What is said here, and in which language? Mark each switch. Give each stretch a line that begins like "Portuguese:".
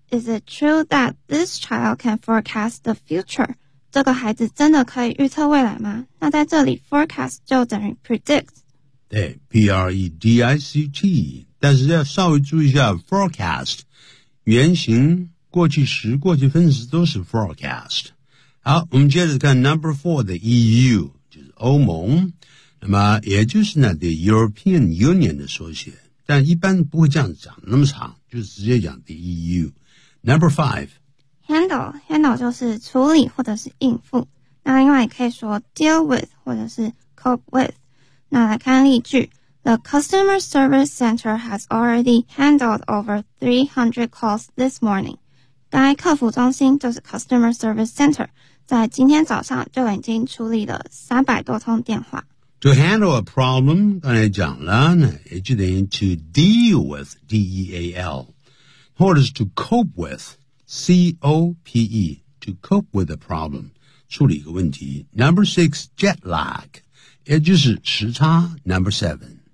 English: Is it true that this child can forecast the future?
Chinese: 这个孩子真的可以预测未来吗？那在这里 forecast 就等于 predict。对 ,P-R-E-D-I-C-T, 但是要稍微注意一下 forecast, 原型过去时过去分词都是 forecast。好，我们接着看 number four， the EU 就是欧盟，那么也就是呢 the European Union 的缩写，但一般不会这样讲那么长，就直接讲 the EU。number five， handle 就是处理或者是应付，那另外也可以说 deal with 或者是 cope with。那来看例句，
English: The customer service center has already handled over 300 calls this morning.
Chinese: 该客服中心就是
English: customer service center，
Chinese: 在今天早上就已经处理了300多通电话。
English: To handle a problem,
Chinese: 刚才讲了呢，也就等于
English: to deal with, D-E-A-L, or is to cope with, C-O-P-E, to cope with a problem,
Chinese: 处理一个问题。
English: Number six, jet lag,
Chinese: 也就是时差。
English: Number seven,